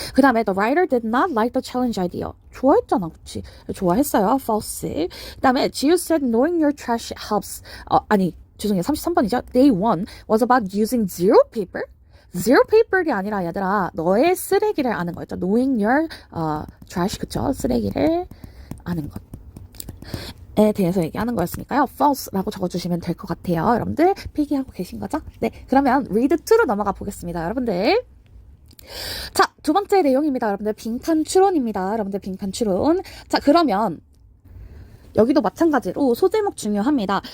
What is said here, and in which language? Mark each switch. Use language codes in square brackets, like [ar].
[en] 그 다음에 the writer did not like the challenge idea. [ko] 좋아했잖아, 그치? 좋아했어요. false. [en] 그 다음에 Jiu said knowing your trash helps. [ko] 죄송해요. 33번이죠. [en] Day 1 was about using zero paper. [ko] zero paper이 아니라 얘들아 너의 쓰레기를 아는 거였죠. [en] knowing your trash [ko] 그쵸? 쓰레기를 아는 것에 대해서 얘기하는 거였으니까요. false라고 적어주시면 될 것 같아요. 여러분들 필기하고 계신 거죠? 네, 그러면 read 2로 넘어가 보겠습니다. 여러분들 자, 두 번째 내용입니다. 여러분들 빈칸 추론입니다. 여러분들 빈칸 추론. 자, 그러면 여기도 마찬가지로 소제목 중요합니다.